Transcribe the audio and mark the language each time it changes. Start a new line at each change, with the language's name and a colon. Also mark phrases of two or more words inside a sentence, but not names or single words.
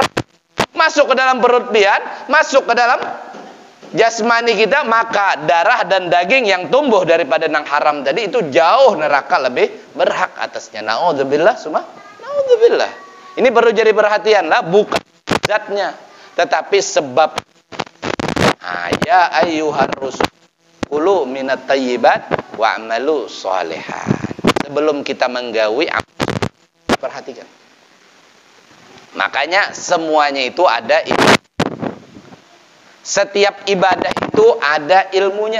Indonesian: Masuk ke dalam perut pian, masuk ke dalam jasmani kita, maka darah dan daging yang tumbuh daripada nang haram tadi itu jauh neraka lebih berhak atasnya.
Arabic: نعوذ بالله ثم نعوذ بالله.
Indonesian: Ini perlu jadi perhatian lah, bukan zatnya, tetapi sebab.
Arabic: يا أيها الرسل كلوا من الطيبات واعملوا صالحا.
Indonesian: Sebelum kita menggawi, perhatikan. Makanya semuanya itu ada ilmu. Setiap ibadah itu ada ilmunya.